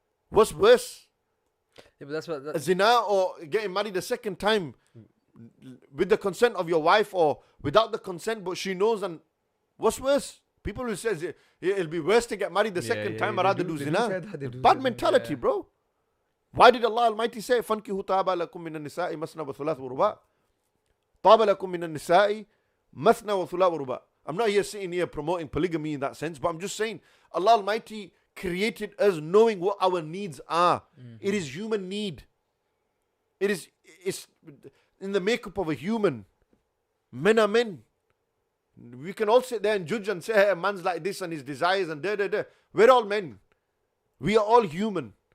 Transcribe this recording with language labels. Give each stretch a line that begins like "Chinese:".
English: What's worse? Yeah, but that's what. Zina or getting married a second time with the consent of your wife or without the consent, but she knows. And what's worse? People will say it'll be worse to get married the second time or rather do zina. Bad mentality, bro. Why did Allah Almighty say,
Arabic: فَانْكِهُ طَابَ لَكُم مِّنَ النِّسَاءِ مَثْنَى وَثُلَاثَ وَرُبَاعَ طَابَ لَكُم مِّنَ النِّسَاءِ مَثْنَى وَثُلَاثَ وَرُبَاعَ.
English: I'm not here sitting here promoting polygamy in that sense, but I'm just saying Allah Almighty created us knowing what our needs are. It is human need. It's in the makeup of a human. Men are men. We can all sit there and judge and say, hey, a man's like this and his desires and da. We're all men. We are all human.